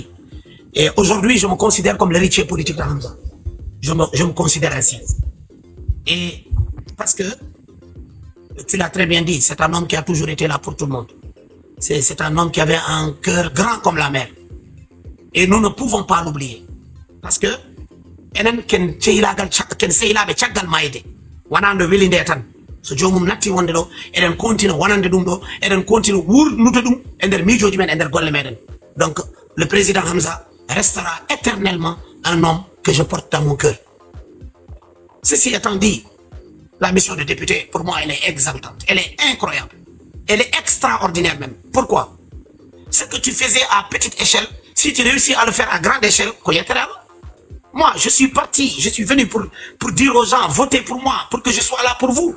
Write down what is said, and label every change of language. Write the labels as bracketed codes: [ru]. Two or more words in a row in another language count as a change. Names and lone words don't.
[fr] Et aujourd'hui, je me considère comme l'héritier politique de Hamza. Je me considère ainsi. Et parce que, tu l'as très bien dit, c'est un homme qui a toujours été là pour tout le monde. C'est un homme qui avait un cœur grand comme la mer. Et nous ne pouvons pas l'oublier. Parce que, [ff] enen ken cehilagal ken sehilaɓe caggal mayde wanande welinde tan so jomum natti wonde ɗo eɗen continue wonande ɗum ɗo eɗen continue wurnude ɗum e nder miijoji men e nder golle meɗen. [fr] Donc le président Hamza restera éternellement un homme que je porte dans mon cœur. Ceci étant dit, la mission de député pour moi elle est exaltante, elle est incroyable, elle est extraordinaire même. Pourquoi? Ce que tu faisais à petite échelle, Si tu réussis à le faire à grande échelle, moi, je suis parti, je suis venu pour dire aux gens, votez pour moi, pour que je sois là pour vous.